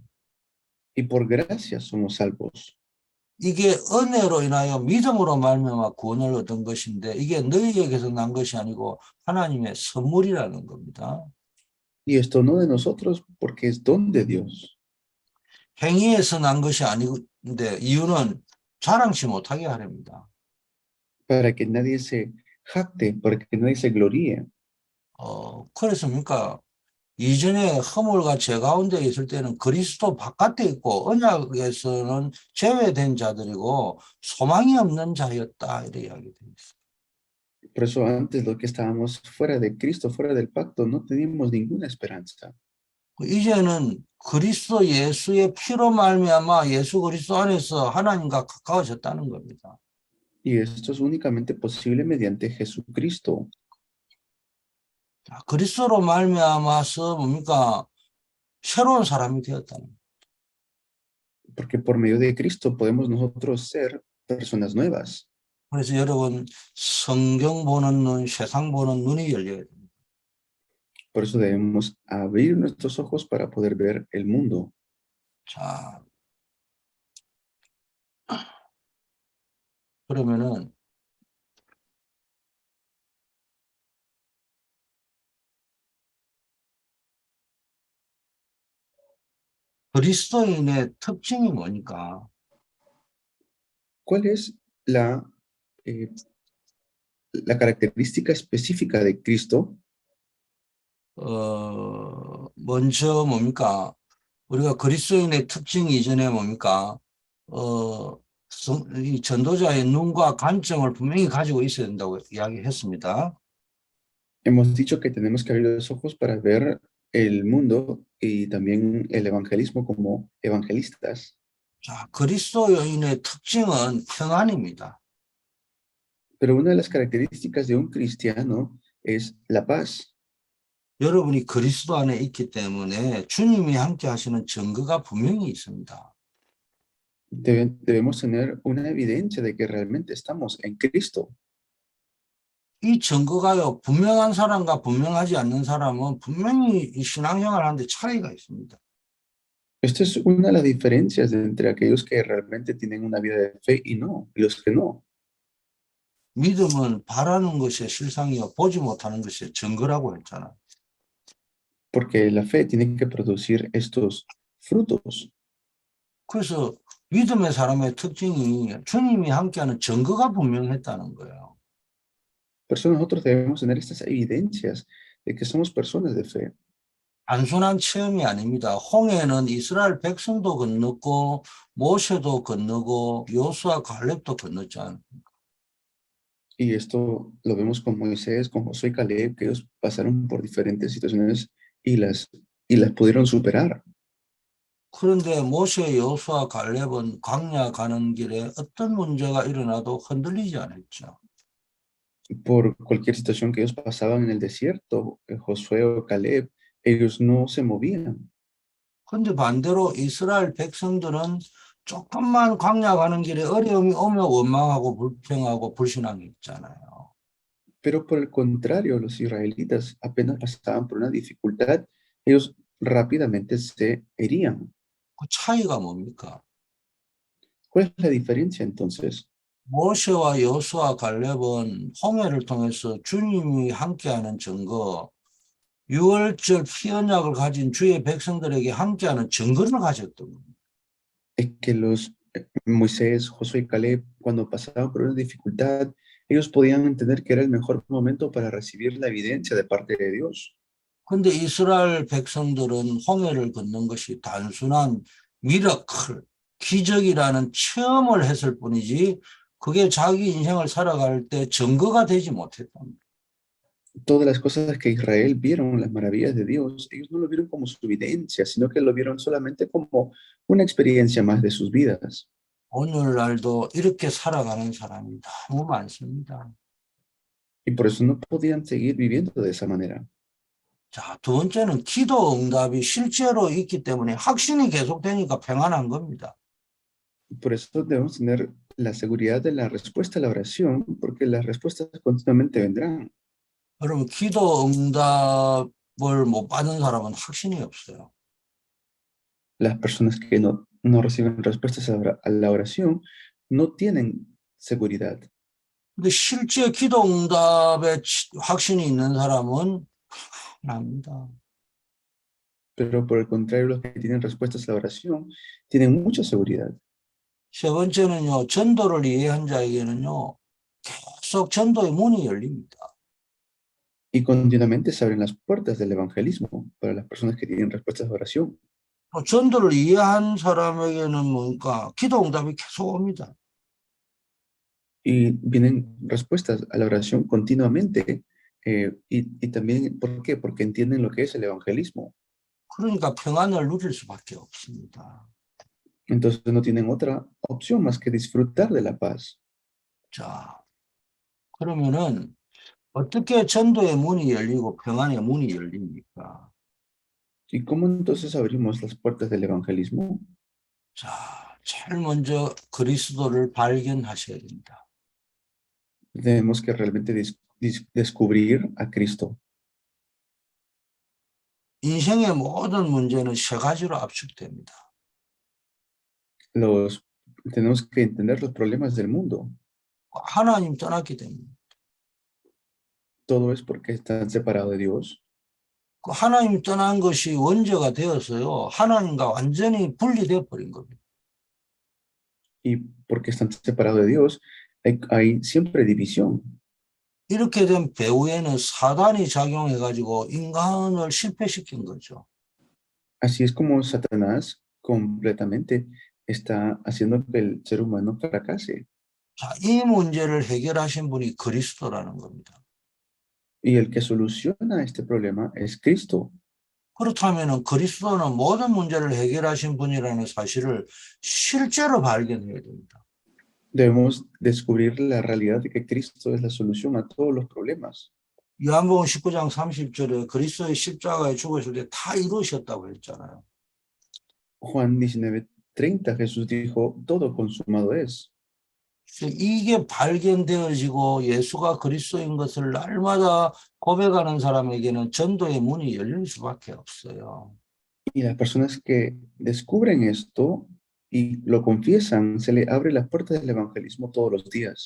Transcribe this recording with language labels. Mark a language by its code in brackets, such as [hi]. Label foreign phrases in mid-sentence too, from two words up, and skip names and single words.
[es] Y por gracia somos salvos. [ko] 이게 은혜로 인하여 믿음으로 말미암아 구원을 얻은 것인데 이게 너희에게서 난 것이 아니고 하나님의 선물이라는 겁니다. [es] Y esto no de nosotros porque es don de Dios. [ko] 행위에서 난 것이 아닌데 이유는 자랑치 못하게 하렵니다. [es] Para que nadie se jacte, para que nadie se gloríe. [ko] 그래서 그러니까 이전에 허물과 죄 가운데 있을 때는 그리스도 바깥에 있고 언약에서는 제외된 자들이고 소망이 없는 자였다 이렇게 이야기됩니다. [es] Por eso antes los que estábamos fuera de Cristo, fuera del pacto, no teníamos ninguna esperanza. [ko] 이제는 그리스도 예수의 피로 말미암아 예수 그리스도 안에서 하나님과 가까워졌다는 겁니다. [es] Y esto es únicamente posible mediante Jesucristo. [ko] 그리스도로 말미암아서 뭡니까? 새로운 사람이 되었다는 거예요. [es] Porque por medio de Cristo podemos nosotros ser personas nuevas. [ko] 그래서 여러분 성경 보는 눈, 세상 보는 눈이 열려야 됩니다. [es] Por eso debemos abrir nuestros ojos para poder ver el mundo. [ko] 자, 그러면은 그리스도인의 특징이 뭐니까? [es] ¿Cuál es eh, la característica específica de Cristo? [ko] 먼저 뭡니까? 우리가 그리스도인의 특징 이전에 뭡니까? 이 전도자의 눈과 관점을 분명히 가지고 있어야 된다고 이야기했습니다. [es] Hemos dicho que tenemos que abrir los ojos para ver el mundo y también el evangelismo como evangelistas. [ko] 자, 그리스도인의 특징은 평안입니다. [es] Pero una de las características de un cristiano es la paz. [ko] 여러분이 그리스도 안에 있기 때문에 주님이 함께 하시는 증거가 분명히 있습니다. [es] Debemos tener una evidencia de que realmente estamos en Cristo. [ko] 이 증거가요, 분명한 사람과 분명하지 않는 사람은 분명히 이 신앙생활 하는데 차이가 있습니다. [es] Esta es una de las diferencias entre aquellos que realmente tienen una vida de fe y los que no. [ko] 믿음은 바라는 것의 실상이요, 보지 못하는 것의 증거라고 했잖아요. [es] Porque la fe tiene que producir estos frutos. [ko] 그래서 믿음의 사람의 특징이 주님이 함께하는 증거가 분명했다는 거예요. [es] Por eso nosotros debemos tener estas evidencias de que somos personas de fe. [ko] 단순한 체험이 아닙니다. 홍해는 이스라엘 백성도 건넜고 모세도 건너고 여호수아 갈렙도 건넜잖아요. [es] Y esto lo vemos con Moisés, con Josué y Caleb, que ellos pasaron por diferentes situaciones y las pudieron superar. [ko] 그런데 모세, 여호수아, 갈렙은 광야 가는 길에 어떤 문제가 일어나도 흔들리지 않았죠. [es] Por cualquier situación que ellos pasaban en el desierto, Josué o Caleb, ellos no se movían. [ko] 그런데 반대로 이스라엘 백성들은 조금만 광야 가는 길에 어려움이 오면 원망하고 불평하고 불신앙이 있잖아요. [es] Pero por el contrario, los israelitas apenas pasaban por una dificultad, ellos rápidamente se herían. [ko] 그 차이가 뭡니까? [es] ¿Cuál es la diferencia entonces? [ko] 모세와 여호수아 갈렙은 홍해를 통해서 주님이 함께하는 증거, 유월절 피언약을 가진 주의 백성들에게 함께하는 증거를 가졌던 겁니다. [es] Es que los Moisés, Josué y Caleb, cuando pasaban por una dificultad, ellos podían entender que era el mejor momento para recibir la evidencia de parte de Dios. [ko] 근데 이스라엘 백성들은 홍해를 걷는 것이 단순한 미러클, 기적이라는 체험을 했을 뿐이지 그게 자기 인생을 살아갈 때 증거가 되지 못했답니다. [es] Todas las cosas que Israel vieron, las maravillas de Dios, ellos no lo vieron como su evidencia, sino que lo vieron solamente como una experiencia más de sus vidas. [ko] 오늘날도 이렇게 살아가는 사람이 너무 많습니다. [es] Y por eso no podían seguir viviendo de esa manera. [ko] 자, 두 번째는 기도 응답이 실제로 있기 때문에 확신이 계속되니까 평안한 겁니다. [es] Por eso debemos tener la seguridad de la respuesta a la oración, porque las respuestas continuamente vendrán. [ko] 여러분, 기도 응답을 못 받은 사람은 확신이 없어요. [es] Las personas que no reciben respuestas a la oración no tienen seguridad. [ko] 근데 실제 기도 응답에 확신이 있는 사람은 합니다. [es] Pero por el contrario, los que tienen respuestas a la oración tienen mucha seguridad. [ko] 세 번째는요, 전도를 이해한 자에게는요, 계속 전도의 문이 열립니다. [es] Y continuamente se abren las puertas del evangelismo para las personas que tienen respuestas de oración. [ko] 또 전도를 이해한 사람에게는 뭔가 기도 응답이 계속 옵니다. [es] Y vienen respuestas a la oración continuamente. Y también, ¿por qué? Porque entienden lo que es el evangelismo. [ko] 그러니까 평안을 누릴 수밖에 없습니다. [es] Entonces no tienen otra opción más que disfrutar de la paz. [ko] 자, 그러면은 어떻게 전도의 문이 열리고 평안의 문이 열립니까? [es] ¿Y cómo entonces abrimos las puertas del evangelismo? [ko] 자, 제일 먼저 그리스도를 발견하셔야 됩니다. [es] Tenemos que realmente descubrir a Cristo. [ko] 인생의 모든 문제는 세 가지로 압축됩니다. [es] Tenemos que entender los problemas del mundo. [ko] 하나님 떠났기 때문에. [es] Todo es porque están separados de Dios. [ko] 그 하나님 떠난 것이 원죄가 되어서요. 하나님과 완전히 분리되어 버린 겁니다. [es] Y porque están separados de Dios, hay siempre división. [ko] 이렇게 된 배후에는 사단이 작용해가지고 인간을 실패시킨 거죠. [es] Así es como Satanás completamente está haciendo que el ser humano fracase. [ko] 자, 이 문제를 해결하신 분이 그리스도라는 겁니다. [es] Y el que soluciona este problema es Cristo. [ko] 그렇다면 그리스도는 모든 문제를 해결하신 분이라는 사실을 실제로 발견해야 됩니다. [es] Debemos descubrir la realidad de que Cristo es la solución a todos los problemas. [ko] 요한복음 19장 30절에 그리스도의 십자가에 죽으실 때 다 이루셨다고 했잖아요. [es] Juan 19:30, Jesús dijo, todo consumado es. [ko] 이게 발견되어지고 예수가 그리스도인 것을 날마다 고백하는 사람에게는 전도의 문이 열릴 수밖에 없어요. [es] Y las personas que descubren esto y lo confiesan, se le abre las puertas del evangelismo todos los días.